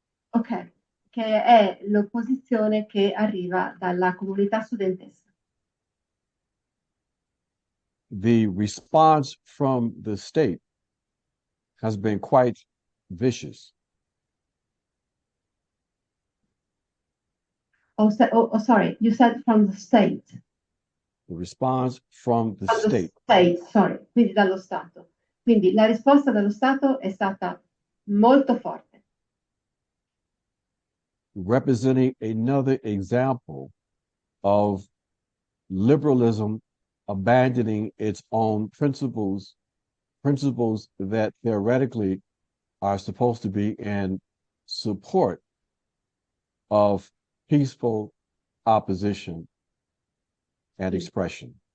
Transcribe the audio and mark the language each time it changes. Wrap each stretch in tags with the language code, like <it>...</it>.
<it>Ok, che è l'opposizione che arriva dalla comunità studentesca.</it> <en>The response from the state has been quite vicious. Sorry, you said from the state. The response from the From state. the state, sorry,</en> <it>quindi dallo Stato. Quindi la risposta dallo Stato è stata molto forte.</it> <en>Representing another example of liberalism abandoning its own principles that theoretically are supposed to be in support of peaceful opposition and expression.</en>